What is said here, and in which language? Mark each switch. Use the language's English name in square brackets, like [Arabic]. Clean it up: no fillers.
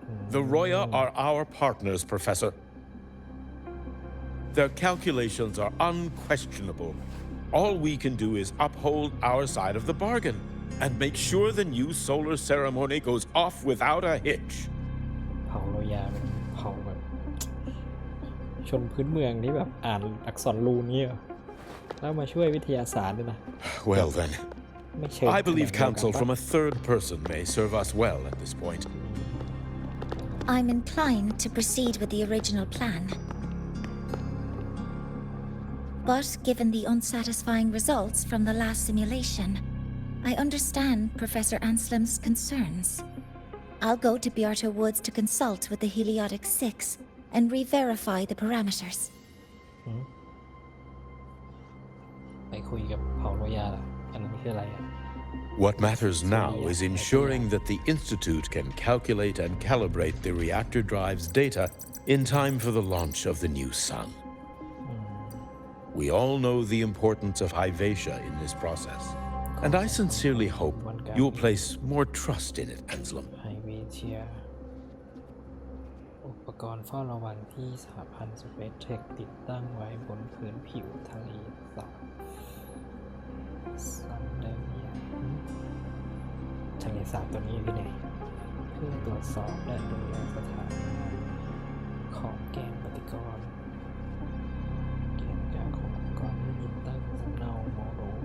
[English] The Roya are our partners, Professor. Their calculations are unquestionable. All we can do is uphold our side of the bargain and make sure the new solar ceremony goes off without a hitch. [Thai] เผ่าโรยาเป็นเผ่าแบบชนพื้นเมืองที่แบบอ่านอักษรรูนงี้เหรอแล้วมาช่วยวิทยาศาสตร์ด้วยนะ [English] Well then, [Thai] ไม่เชิง [English] I believe counsel from a third person may serve us well at this point. I'm inclined to proceed with the original plan. But given the unsatisfying results from the last simulation, I understand Professor Anselm's concerns. I'll go to Beata Woods to consult with the Heliotic Six and re-verify the parameters. [Thai] ไปคุยกับเผ่าโรยาล่ะอันนั้นคืออะไรอ่ะ [English] What matters now is ensuring that the Institute can calculate and calibrate the reactor drive's data in time for the launch of the new sun. We all know the importance of Hyvatia in this process, and I sincerely hope you will place more trust in it, Anselm. [Thai] ไฮเวเชียอุปกรณ์เฝ้าระวังที่สหพันธ์สเปซเทคติดตั้งไว้บนพื้นผิวทะเลสาบซันเดเนียทะเลสาบตัวนี้คือไหนเพื่อตรวจสอบและดูแลสถานะของแกนปฏิกรณ์แกนกลางของอุปกรณ์ที่ติดตั้งสำเนาโมโน